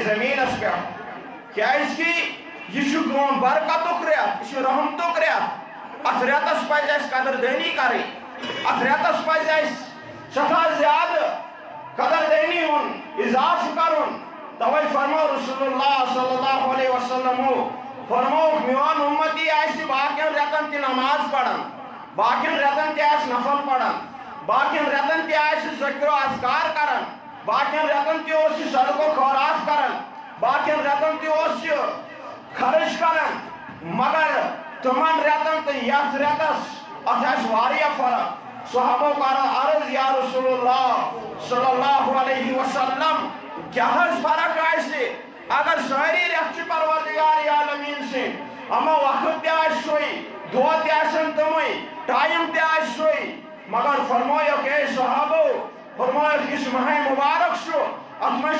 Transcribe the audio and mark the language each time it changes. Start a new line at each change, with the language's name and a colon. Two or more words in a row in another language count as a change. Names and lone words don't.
Kashmiri: زٔمیٖنس پٮ۪ٹھ کیازکہِ یہِ چھُ کٲم برکتُک رٮ۪تھ یہِ چھُ رحمتُک رٮ۪تھ اتھ رٮ۪تس پزِ اسہِ قدردٲنی کرٕنۍ اتھ رٮ۪تس پزِ اسہِ سٮ۪ٹھاہ زیادٕ قدردٲنی ہُنٛد اضافہٕ کرُن توے فرمو
Arabic: رسول اللہ صلی اللہ علیہ وسلمو
Kashmiri: فرمووُکھ میون اُمتی آسہِ باقین رٮ۪تن تہِ نماز پران باقین رٮ۪تن تہِ آسہِ نفل پران باقین رٮ۪تن تہِ آسہِ ذکر و اذکار کران باقین رٮ۪تن تہِ اوس یہِ صدقہ و خیرات کران باقین رٮ۪تن تہِ اوس یہِ خرچ کران مگر تِمن رٮ۪تن تہٕ یتھ رٮ۪تس اتھ آسہِ واریاہ فرق صحابو کران عرض
Arabic: یا رسول اللہ صلی اللہ علیہ وسلم
Kashmiri: کیٛاہ حظ فرق آسہِ اگر سٲری رٮ۪تھ چھِ پروردگار عالمیٖن سٕنٛدۍ اما وقت تہِ آسہِ سُے دۄہ تہِ آسن تِمے ٹایم تہِ آسہِ سُے مگر فرمویوکھ اے صحابو فرمویوکھ یُس ماہ مبارک چھُ اتھ منٛز